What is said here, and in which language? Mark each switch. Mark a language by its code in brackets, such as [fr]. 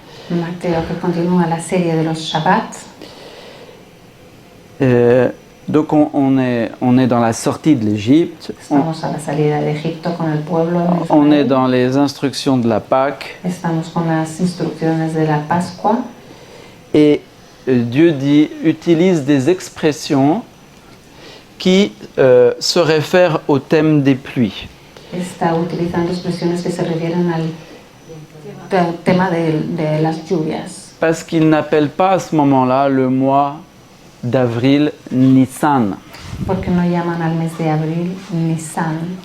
[es] Mateo que continúa la serie de los Shabbat. [fr] donc on est dans la sortie de l'Égypte, [es] Estamos a la salida de Egipto con el pueblo de [fr] on est [es] Israel. [fr] dans les instructions de la Pâque, [es] Estamos con las instrucciones de la Pascua. [fr] et Dieu utilise des expressions qui se réfèrent au thème des pluies. [es] Está utilizando expresiones que se refieren al tema de las lluvias. [fr] Parce qu'il n'appelle pas à ce moment-là le mois d'avril Nissan. [es] Porque no llaman al mes de abril Nisan.